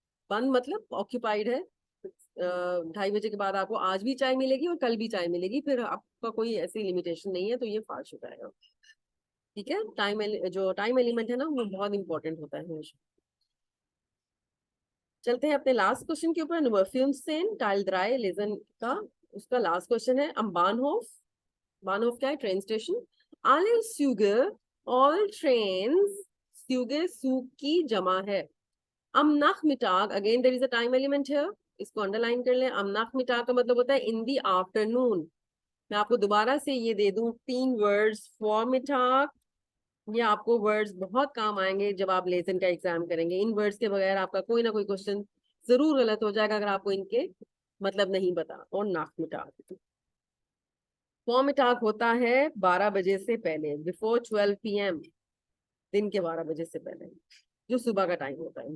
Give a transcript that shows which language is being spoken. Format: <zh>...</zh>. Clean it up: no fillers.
<hi>बंद मतलब ऑक्यूपाइड है। 2:30 बजे के बाद आपको आज भी चाय मिलेगी और कल भी चाय मिलेगी, फिर आपका कोई ऐसी लिमिटेशन नहीं है, तो ये फाल्स हो जाएगा। ठीक है, जो टाइम एलिमेंट है ना वो बहुत इंपॉर्टेंट होता है हमेशा। चलते हैं अपने लास्ट क्वेश्चन के ऊपर, Filmszene टाइल ड्राई लेजन का। उसका लास्ट क्वेश्चन है, am Bahnhof, Bahnhof क्या है? Train station.</hi> <de>Alle Züge,</de> <en>all trains,</en> <de>Züge Zug</de> <hi>की जमा है।</hi> <de>Am Nachmittag,</de> <en>again there is a time element here,</en> <hi>इसको अंडरलाइन कर लें।</hi> <de>Am Nachmittag</de> <hi>का मतलब होता है</hi> <en>in the afternoon।</en> <hi>मैं आपको दोबारा से ये दे दूं 3 वर्ड्स Vormittag। ये आपको वर्ड्स बहुत काम आएंगे जब आप लेसन का एग्जाम करेंगे। इन वर्ड्स के बगैर आपका कोई ना कोई क्वेश्चन जरूर गलत हो जाएगा अगर आपको इनके मतलब नहीं पता। और नाक मिटाक होता है 12 बजे से पहले, बिफोर 12 PM, दिन के 12 बजे से पहले, जो सुबह का टाइम होता है।</hi>